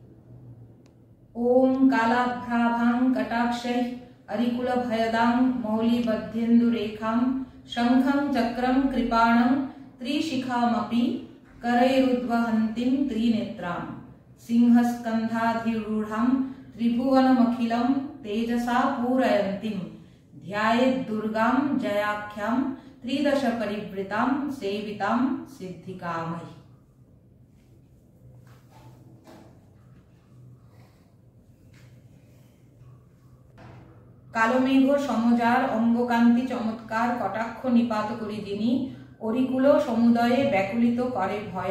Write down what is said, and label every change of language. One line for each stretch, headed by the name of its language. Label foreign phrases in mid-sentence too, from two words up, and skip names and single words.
Sanskrit: ओम कालाभ्राभां कटाक्षैः अरिकुलभयदां मौलिबध्येन्दुरेखां शंखं चक्रं कृपाणं त्रिशिखामपि करैरुद्वहन्तीं त्रिनेत्रां सिंहस्कन्धाधिरूढां त्रिभुवनमखिलं तेजसा पूरयन्तीं ध्यायेद्दुर्गां जयाख्यां त्रिदश परिवृतां सेवितां सिद्धिकामयी।
Bangla: কালো মেঘ সমজার অঙ্গকান্তি চমৎকার কটাক্ষ নিপাত করি যিনি অরিকুল সমুদয়ে ব্যাকুলিত করে ভয়ে